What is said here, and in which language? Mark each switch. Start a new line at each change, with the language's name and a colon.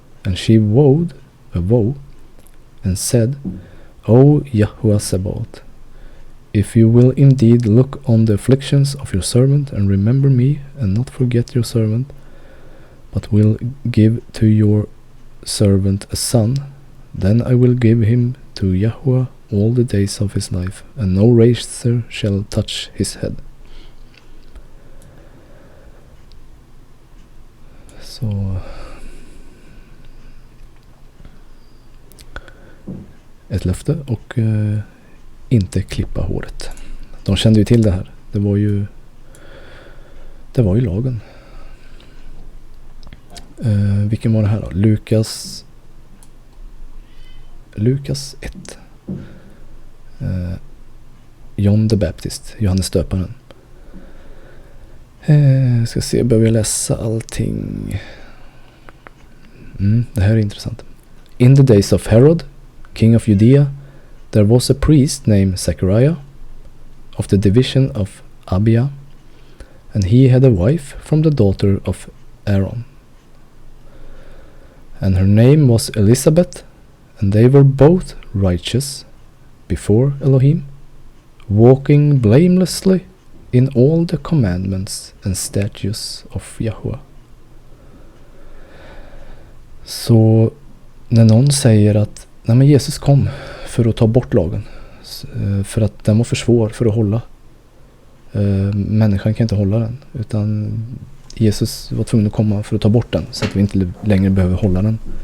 English: And she vowed a vow and said, O Yahweh Sabaoth, if you will indeed look on the afflictions of your servant and remember me and not forget your servant, but will give to your servant a son, then I will give him to Yahweh all the days of his life, and no razor shall touch his head.
Swedish: Så ett löfte och inte klippa håret. De kände ju till det här. Det var ju lagen. Vilken var det här då? Lukas 1.
English: John the Baptist, Johannes döparen.
Swedish: Ska se, behöver jag läsa allting? Det här är intressant.
English: In the days of Herod, king of Judea, there was a priest named Zechariah of the division of Abia, and he had a wife from the daughter of Aaron. And her name was Elizabeth, and they were both righteous before Elohim, walking blamelessly in all the commandments and statutes of Yahweh.
Swedish: Så när någon säger att nej, men Jesus kom för att ta bort lagen, för att den var för svår för att hålla, människan kan inte hålla den, utan Jesus var tvungen att komma för att ta bort den så att vi inte längre behöver hålla den.